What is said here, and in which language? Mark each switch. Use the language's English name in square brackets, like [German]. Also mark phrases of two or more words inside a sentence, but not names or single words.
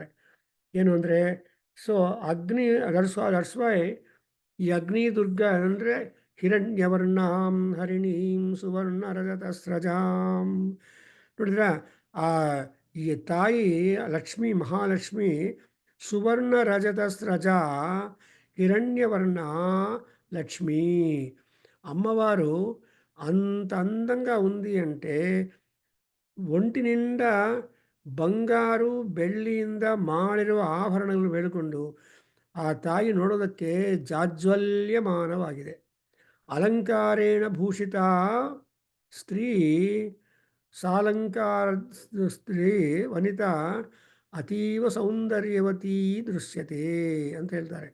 [Kannada] ಏನು ಅಂದರೆ, ಸೊ ಅಗ್ನಿ [English] that's why [Kannada] ಈ ಅಗ್ನಿ ದುರ್ಗಾ ಅಂದರೆ [Sanskrit] ಹಿರಣ್ಯವರ್ಣಾಂ ಹರಿಣೀಂ ಸುವರ್ಣ ರಜತ ಸ್ರಜಾಂ. [Kannada] ನೋಡಿದ್ರ ಆ ಈ ತಾಯಿ ಲಕ್ಷ್ಮಿ, ಮಹಾಲಕ್ಷ್ಮಿ [Sanskrit] ಸುವರ್ಣ ರಜತ ಸ್ರಜ ಹಿರಣ್ಯವರ್ಣ లక్ష్మి. [Telugu] అమ్మవారు అంత అందంగా ఉంది అంటే ఒంటి నిండా [Kannada] ಬಂಗಾರು ಬೆಳ್ಳಿಯಿಂದ ಮಾಡಿರುವ ಆಭರಣಗಳು ಬೆಳಕೊಂಡು ಆ ತಾಯಿ ನೋಡೋದಕ್ಕೆ ಜಾಜ್ವಲ್ಯಮಾನವಾಗಿದೆ. [Sanskrit] ಅಲಂಕಾರೇಣ ಭೂಷಿತ ಸ್ತ್ರೀ, ಸಾಲಂಕಾರ ಸ್ತ್ರೀ ವನಿತಾ ಅತೀವ ಸೌಂದರ್ಯವತೀ ದೃಶ್ಯತೆ [Kannada] ಅಂತ ಹೇಳ್ತಾರೆ.